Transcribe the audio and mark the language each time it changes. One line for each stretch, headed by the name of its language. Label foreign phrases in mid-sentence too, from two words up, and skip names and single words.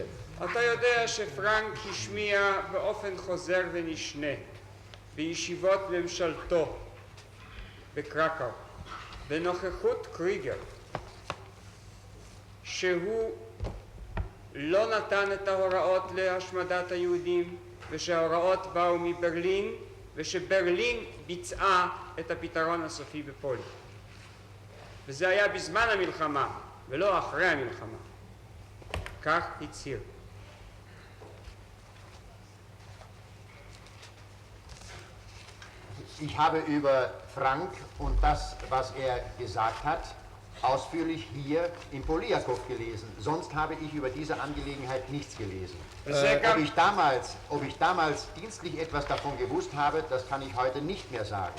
Hebrew: אתה יודע שפרנק השמיע באופן חוזר ונשנה בישיבות ממשלתו בקרקאו, בנוכחות קריגר, שהוא לא נתן את ההוראות להשמדת היהודים ושההוראות באו מברלין ושברלין ביצעה את הפתרון הסופי בפולין. וזה היה בזמן המלחמה ולא אחרי המלחמה. כך הצהיר.
German: Ich habe über Frank und das, was er gesagt hat, ausführlich hier im Poliakow gelesen. Sonst habe ich über diese Angelegenheit nichts gelesen. Ob ich damals dienstlich etwas davon gewusst habe, das kann ich heute nicht mehr sagen.